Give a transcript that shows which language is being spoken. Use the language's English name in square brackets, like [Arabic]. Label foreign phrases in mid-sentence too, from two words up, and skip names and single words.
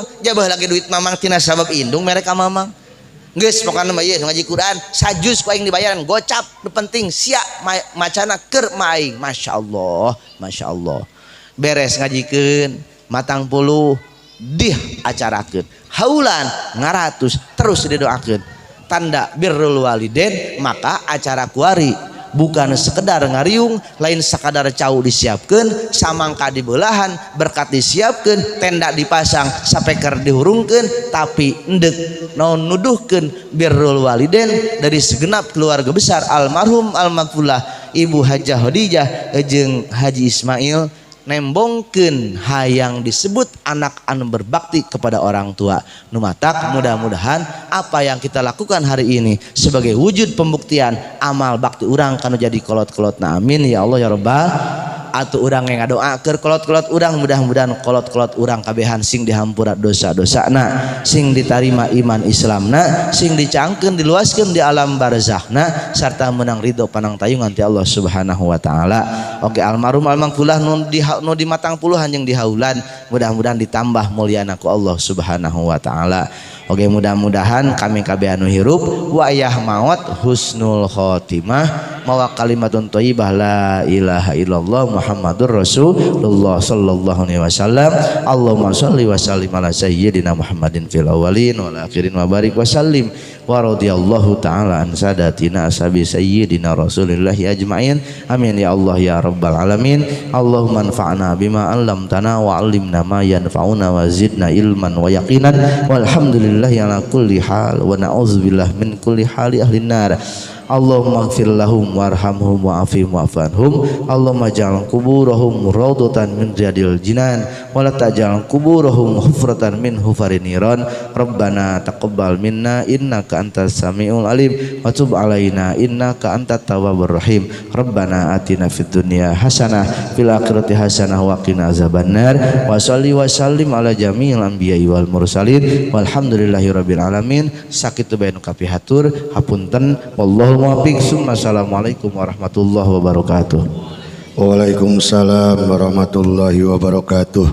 [Sundanese] Jabah lagi duit mamang tina sabab indung mereka mamang. Geus pokona mah ieu ngaji Quran sajus ku aing dibayaran gocap nu penting sia macana keur maing [Arabic] ما شاء الله ما شاء الله. [Sundanese] Beres ngajikeun matang puluh diacarakeun haulan ngaratus terus didoakeun tanda [Arabic] بر الوالدين [Sundanese] maka acara kuari [Indonesian] bukan sekedar [Sundanese] ngariung lain sekadar cau disiapkeun samangka dibelahan berkat disiapkeun tenda dipasang sapeker dihurungkeun tapi endek naon nuduhkeun [Arabic] بر الوالدين [Indonesian] dari segenap keluarga besar almarhum almarhumah [Sundanese] Ibu Hajah Khadijah jeung Haji Ismail nembongkeun hayang disebut anak anu [Indonesian] berbakti kepada orang tua. Numatak mudah-mudahan apa yang kita lakukan hari ini sebagai wujud pembuktian amal bakti [Sundanese] urang kanu jadi kolot-kolotna [Arabic] آمين يا الله يا رب. [Sundanese] Atuh urang yang ngadoa keur kolot-kolot urang mudah-mudahan kolot-kolot urang kabehan sing dihampura dosa-dosana, sing ditarima iman Islamna, sing dicangkeun diluaskeun di alam barzakhna sarta menang ridho panang tayungan ti Allah [Arabic] سبحانه وتعالى. [Sundanese] Oke almarhum almarhumah nu di matang puluhan jeung di haulan mudah-mudahan ditambah mulyana ku Allah [Arabic] سبحانه وتعالى. [Sundanese] Oke mudah-mudahan kami kabeh anu hirup wa ayah maut [Arabic] حسن الخاتمة [Sundanese] mawa [Arabic] كلمة طيبة لا إله إلا الله محمد رسول الله صلى الله عليه وسلم. اللهم صل وسلم على سيدنا محمد في الأولين والآخرين وبارك وسلم ورضي الله تعالى عن ساداتنا أصحاب سيدنا رسول الله أجمعين. آمين يا الله يا رب العالمين. اللهم انفعنا بما علمتنا وعلمنا ما ينفعنا وزدنا علما ويقينا والحمد لله على كل حال ونعوذ بالله من كل حال أهل النار. اللهم اغفر لهم وارحمهم وعافهم واعف عنهم. اللهم اجعل قبورهم روضة من رياض الجنان ولا تجعل قبورهم حفرة من حفر النيران. ربنا تقبل منا إنك أنت السميع العليم وتب علينا إنك أنت التواب الرحيم. ربنا آتنا في الدنيا حسنة في الآخرة حسنة وقنا عذاب النار وصل وسلم على جميع الأنبياء والمرسلين والحمد لله رب العالمين. [Sundanese] Sakitu bae nu kapihatur hapunten [Arabic] والله الموفق. السلام عليكم ورحمة الله وبركاته. وعليكم السلام ورحمة الله وبركاته.